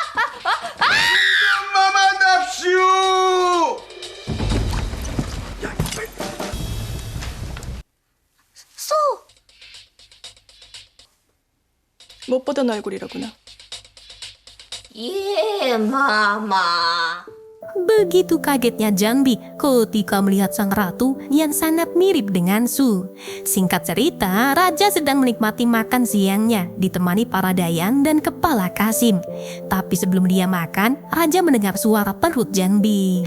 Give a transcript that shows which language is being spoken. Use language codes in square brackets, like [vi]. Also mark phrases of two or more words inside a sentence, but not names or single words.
[ko] 엄마만 납시오. 쏘 못 보던 얼굴이로구나. 예 마마 [id] Begitu kagetnya Janbi ketika melihat sang ratu yang sangat mirip dengan Su. Singkat cerita, Raja sedang menikmati makan siangnya ditemani para dayan dan Kepala Qasim. Tapi sebelum dia makan, Raja mendengar suara perut Janbi.